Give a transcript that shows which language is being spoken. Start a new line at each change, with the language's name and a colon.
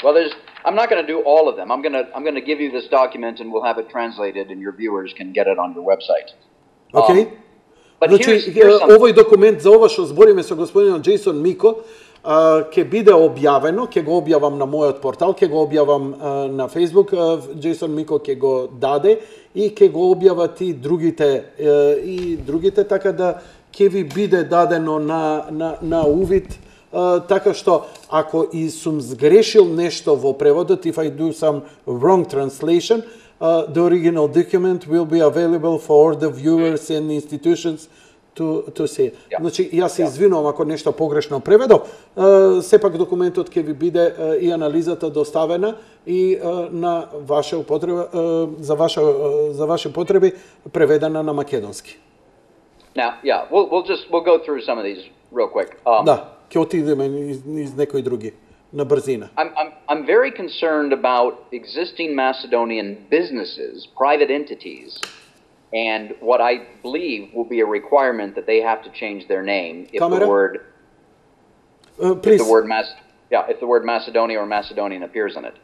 English: Well, I'm not going to do all of them. I'm going to give you this document, and we'll have it translated, and your viewers can get it on your website. Okay. But
Macedonian: значи,
English: here's
Macedonian: овој документ за ова што збориме со господинот Џејсон Мико ќе биде објавено, ќе го објавам на мојот портал, ќе го објавам на Facebook, Џејсон Мико ќе го даде и ќе го објават и другите, така да ќе ви биде дадено на увид, така што ако и сум сгрешил нешто во преводот,
English: if I do some wrong translation, the original document will be available for the viewers and institutions to see. Yeah.
Macedonian: Значи, јас се извинувам ако нешто погрешно преведов, сепак документот ќе ви биде и анализата доставена и на ваша употреба, за ваше потреби преведена на македонски.
English: Now, yeah, we'll go through some of these real quick.
Macedonian: Да, ќе отидеме из некои други на брзина.
English: I'm very concerned about existing Macedonian businesses, private entities, and what I believe will be a requirement that they have to change their name if the word if the word Macedonia or Macedonian appears in it.